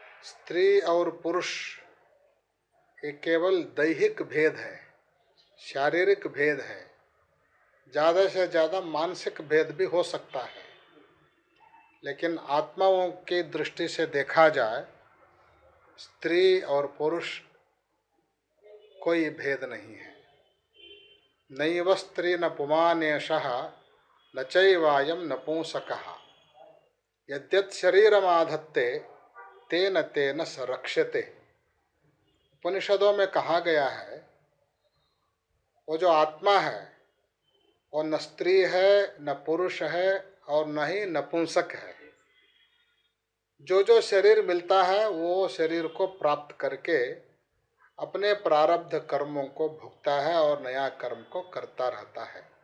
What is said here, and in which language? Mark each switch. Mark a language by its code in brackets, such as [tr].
[hi] स्त्री और पुरुष ये केवल दैहिक भेद है, शारीरिक भेद है, ज़्यादा से ज़्यादा मानसिक भेद भी हो सकता है, लेकिन आत्माओं की दृष्टि से देखा जाए स्त्री और पुरुष कोई भेद नहीं है। [sa] नैव स्त्री न पुमानेशः न चैवायं नपुंसकः यद्यत् शरीरमाधत्ते तेन तेन स रक्ष्यते। [hi] उपनिषदों में कहा गया है वो जो आत्मा है वो न स्त्री है, न पुरुष है और न ही नपुंसक है। जो शरीर मिलता है वो शरीर को प्राप्त करके अपने प्रारब्ध कर्मों को भुगता है और नया कर्म को करता रहता है।